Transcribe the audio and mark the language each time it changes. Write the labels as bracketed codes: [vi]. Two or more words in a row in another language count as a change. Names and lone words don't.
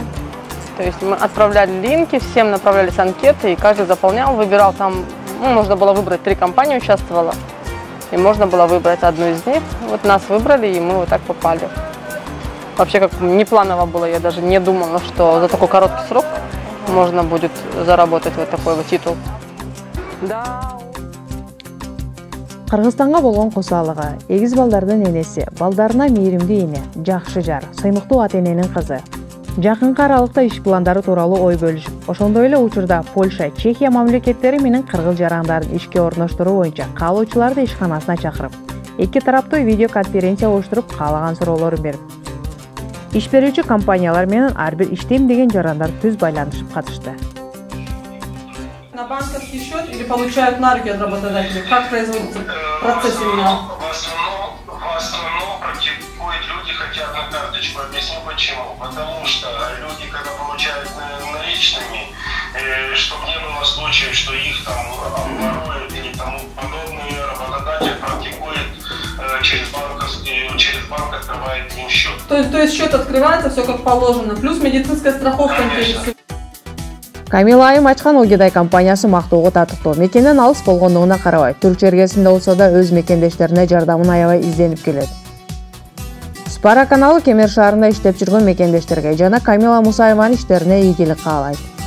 [ru] То есть мы отправляли линки, всем направлялись анкеты, и каждый заполнял, выбирал там, можно было выбрать 3 компании участвовало, и можно было выбрать одну из них. Вот нас выбрали, и мы вот так попали. Вообще как не планово было, я даже не думала, что за такой короткий срок можно будет заработать вот такой вот титул. [ky] Кыргызстанга болгон косалыгы, эгиз балдардын энеси, балдарына мээримдүү эне, жакшы жар, сыймыктуу ата-эненин кызы. Жакынкы аралыкта иш пландары тууралуу ой бөлүшүп, ошондой эле учурда Польша, Чехия мамлекеттери менен кыргыз жарандарын ишке орноштуруу боюнча каалоочуларды ишканасына чакырып, эки тараптуу видео конференция оштуруп каалаган суроолорун берип, иш берүүчү компаниялар менен ар бир иштейм деген жарандар түз байланышып катышты. [ru] На банковский счет или получают на руки от работодателя? Как производится процесс именно? В основном практикуют люди хотят на карточку. Объясню почему. Потому что люди, когда получают наличными, чтобы не было случаев, что их там обворуют или тому подобное, работодатель практикует через банк открывает им счет. То есть счет открывается, все как положено, плюс медицинская страховка. [ky] Камила Айым ачкан Огидай компаниясы мактоого татыктуу. Мекенден алыс болгондугуна карабай, түрк жергесинде болсо да өз мекендештерине жардамын аябай изденип келет. Спара каналы Кемер шаарында иштеп жүргөн мекендештерге жана Камила Мусаеванын иштерине ийгилик каалайт.